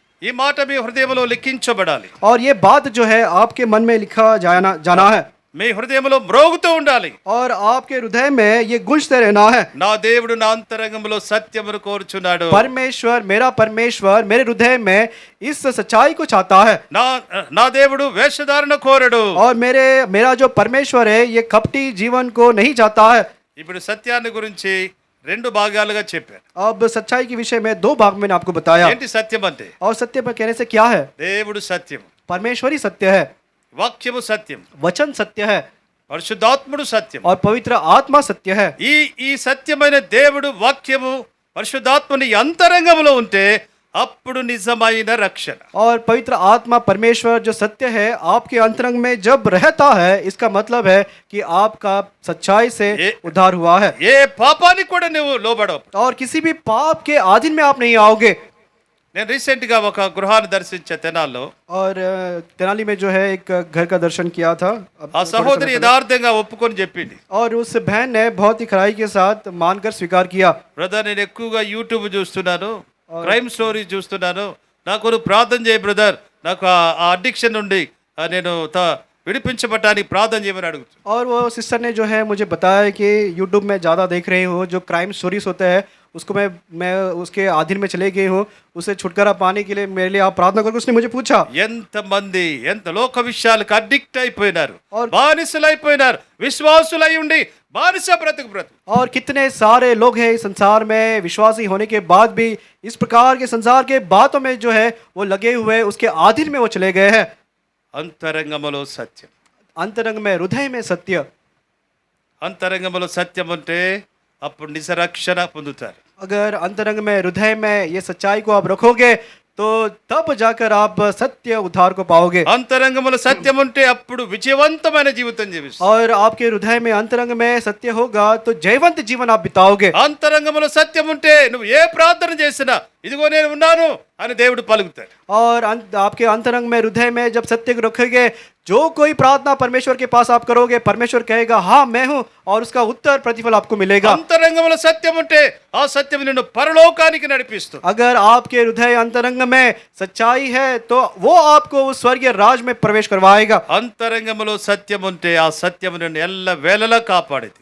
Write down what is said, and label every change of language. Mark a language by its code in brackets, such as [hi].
[te] ఈ మాట మీ హృదయంలో లిఖించబడాలి, [hi] और ये बात जो है आपके मन में लिखा जाना है, [te] మీ హృదయంలో మ్రోగుతూ ఉండాలి. [hi] और आपके हृदय में ये गूंजते रहना है। [te] నా దేవుడు నా అంతరంగంలో సత్యమును కోరుచున్నాడు, [hi] परमेश्वर मेरे हृदय में इस सच्चाई को चाहता है। [te] నా దేవుడు వేషధారణ కోరడు. [hi] और मेरा जो परमेश्वर है ये कपटी जीवन को नहीं चाहता है। [te] ఇప్పుడు సత్యాన్ని గురించి రెండు భాగాలుగా చెప్పాను. [hi] अब सच्चाई के विषय में 2 भाग मैंने आपको बताया। [te] ఏంటి సత్యం అంటే? [hi] और सत्य पर कहने से क्या है? [te] దేవుడు సత్యం, [hi] परमेश्वर ही सत्य है, [te] వాక్యము సత్యం, [hi] वचन सत्य है, [te] పరిశుద్ధాత్ముడు సత్యం. [hi] और पवित्र आत्मा सत्य है। [te] ఈ సత్యమైన దేవుడు వాక్యము పరిశుద్ధాత్మని అంతరంగంలో ఉంటే అప్పుడు నిజమైన రక్షణ. [hi] और पवित्र आत्मा परमेश्वर जो सत्य है आपके अंतरंग में जब रहता है, इसका मतलब है कि आपका सच्चाई से उद्धार हुआ है, [te] ఏ పాపానికి కూడా నువ్వు లోబడవు. [hi] और किसी भी पाप के अधीन में आप नहीं आओगे। [te] నేను రీసెంట్ గా ఒక గృహాన్ని దర్శించే తెనాల్లో. [hi] और तेनाली में जो है एक घर का दर्शन किया था। [te] ఆ సహోదరి యథార్థంగా ఒప్పుకొని చెప్పింది, [hi] और उस बहन ने बहुत ही खराई के साथ मानकर स्वीकार किया। [te] బ్రదర్ నేను ఎక్కువగా యూట్యూబ్ చూస్తున్నాను, క్రైమ్ స్టోరీ చూస్తున్నాను, నాకు ప్రార్థన చేయి బ్రదర్, నాకు ఆ అడిక్షన్ నుండి నేను విడిపించబడటానికి ప్రార్థన చేయమని అడుగుతాను. [hi] और वो सिस्टर ने जो है मुझे बताया कि यूट्यूब में ज़्यादा देख रही हूँ, जो क्राइम स्टोरीज होते हैं उसको मैं उसके अधीन में चले गई हूँ, उसे छुटकारा पाने के लिए मेरे लिए आप प्रार्थना करो। उसने मुझे पूछा [te] ఎంతమంది ఎంత లోక విషయాలకు అడిక్ట్ అయిపోయినారు, [hi] और- [te] బానిసలు అయిపోయినారు, విశ్వాసులై ఉండి బానిస బ్రతుకు. [hi] और कितने सारे लोग हैं इस संसार में, विश्वासी होने के बाद भी इस प्रकार के संसार के बातों में जो है वो लगे हुए, उसके अधीन में वो चले गए हैं। [te] అంతరంగములో సత్యం, [hi] अंतरंग में हृदय में सत्य, [te] అంతరంగములో సత్యం ఉంటే అప్పుడు నిజ రక్షణ పొందుతారు. [hi] अगर अंतरंग में हृदय में ये सच्चाई को आप रखोगे तो तब जाकर आप सत्य उद्धार को पाओगे। [te] అంతరంగములో సత్యం ఉంటే అప్పుడు విజయవంతమైన జీవితం జీవిస్తారు. [hi] और आपके हृदय में अंतरंग में सत्य होगा तो जयवंत जीवन आप बिताओगे। [te] అంతరంగములో సత్యం ఉంటే నువ్వు ఏ ప్రార్థన చేసినా ఇదిగో నేను ఉన్నాను అని దేవుడు పలుకుతాడు. [hi] और आपके अंतरंग में हृदय में जब सत्य को रखोगे, जो कोई प्रार्थना परमेश्वर के पास आप करोगे, परमेश्वर कहेगा हाँ मैं हूँ, और उसका उत्तर प्रतिफल आपको मिलेगा। [te] అంతరంగములో సత్యం ఉంటే ఆ సత్యం నిన్ను పరలోకానికి నడిపిస్తుంది. [hi] अगर आपके हृदय अंतरंग में सच्चाई है तो वो आपको उस स्वर्गीय राज में प्रवेश करवाएगा। [te] అంతరంగములో సత్యం ఉంటే ఆ సత్యం నిన్ను ఎల్ల వేళలా కాపాడేది.